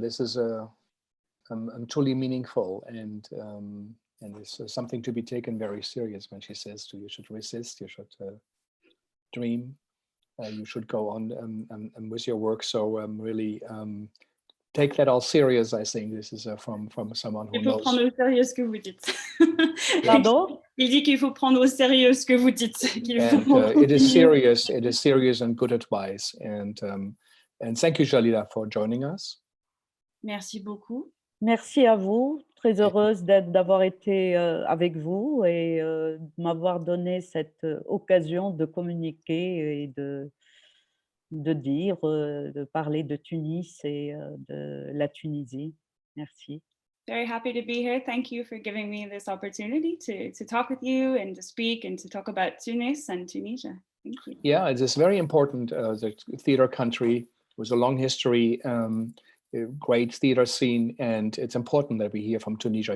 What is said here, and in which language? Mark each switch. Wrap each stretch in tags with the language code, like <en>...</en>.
<en>This is truly meaningful, and it's something to be taken very serious when she says you should resist, you should dream, you should go on and with your work. So really take that all serious. I think this is from someone who</en> <fr>Il faut</fr> <en>knows.</en> <fr>prendre au sérieux ce que vous dites. Pardon? Il dit qu'il faut prendre au sérieux ce que vous dites.</fr> <en>And it is serious. It is serious and good advice. And thank you, Jalila, for joining us.</en> <fr>Merci beaucoup. Merci à vous. Très heureuse d'avoir été avec vous et de m'avoir donné cette occasion de communiquer et de dire, de parler de Tunis et de la Tunisie. Merci.</fr> <en>Very happy to be here. Thank you for giving me this opportunity to talk with you and to speak and to talk about Tunis and Tunisia. Thank you. Yeah, it is very important. The theater country with a long history, a great theater scene, and it's important that we hear from Tunisia.</en>